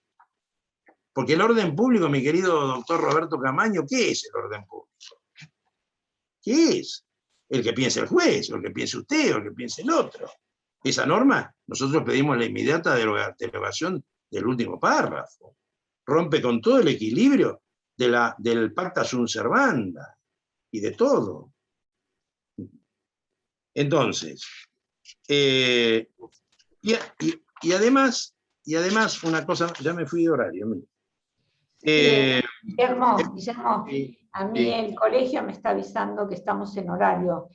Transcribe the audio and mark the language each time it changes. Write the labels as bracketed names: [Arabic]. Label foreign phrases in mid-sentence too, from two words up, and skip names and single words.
[Spanish] Porque el orden público, mi querido doctor Roberto Camaño, ¿qué es el orden público? ¿Qué es? El que piense el juez, o el que piense usted, o el que piense el otro. Esa norma, nosotros pedimos la inmediata derogación del último párrafo. Rompe con todo el equilibrio del [Latin] pacta sunt servanda [Spanish] y de todo. Entonces, y además, una cosa, ya me fui de horario. Guillermo, a mí sí. el colegio me está avisando que estamos en horario.